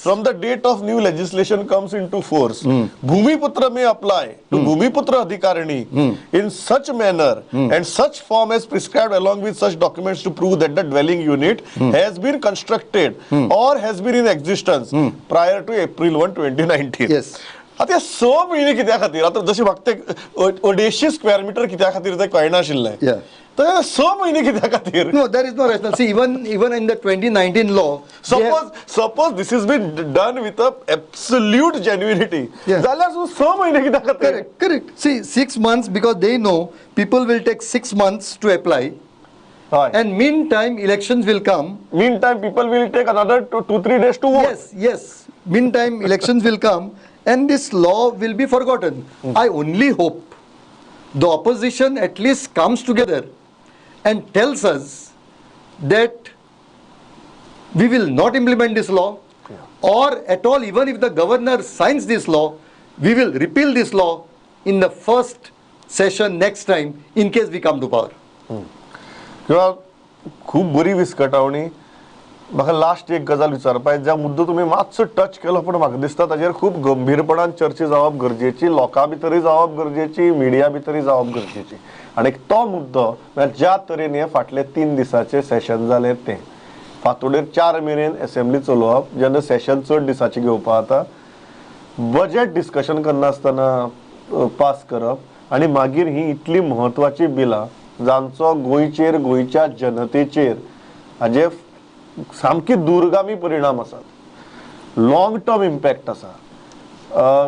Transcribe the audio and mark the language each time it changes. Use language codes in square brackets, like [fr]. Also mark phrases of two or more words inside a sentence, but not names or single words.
[en] from the date of new legislation comes into force, Bhumiputra may apply to Bhumiputra Adhikarini in such manner and such form as prescribed, along with such documents to prove that the dwelling unit has been constructed or has been in existence prior to April 1, 2019. Yes. [kok] आता ह्या 6 महिने कित्या खातीर आता जशी म्हाका ते 150 [en] square meter [kok] कित्या खातीर ते कळना आशिल्लें [en] Yeah. [kok] तर ह्या 6 महिने कित्या खातीर [en] No, there is no rationale. See, even in the 2019 law, they have- suppose this has been done with a absolute genuinity, Yeah. [kok] जाल्यार 6 महिने कित्या खातीर [en] correct. See, 6 months, because they know people will take 6 months to apply, [kok] हय [en] and meantime elections will come. meantime people will take another 2-3 days to vote. Yes. Meantime elections will come, and this law will be forgotten. I only hope the opposition at least comes together and tells us that we will not implement this law, or at all, even if the governor signs this law, we will repeal this law in the first session next time in case we come to power. [kok] किंवा खूप बरी विस्कटावणी. म्हाका लास्ट एक गजाल विचारपाक, ज्या मुद्दो तुमी मातसो टच केलो पण म्हाका दिसता ताजेर खूप गंभीरपणान चर्चा जावप गरजेची, लोकां भितरय जावप गरजेची, मिडिया भितरय जावप गरजेची. आनी तो मुद्दो म्हळ्यार ज्या तरेन हे फाटले 3 दिसाचे सेशन जालें तें फांतोडेर 4 मेरेन असेंब्ली चलोवप, जेन्ना सेशन चड दिसाची घेवपा जाता, [en] budget discussion [kok] करनासतना पास करप, आनी मागीर ही इतली म्हत्वाची बिलां जांचो गोंयच्या जनतेचेर हाजे सामकी दुर्गामी परिणाम आसात, [en] long term impact [kok] आसा.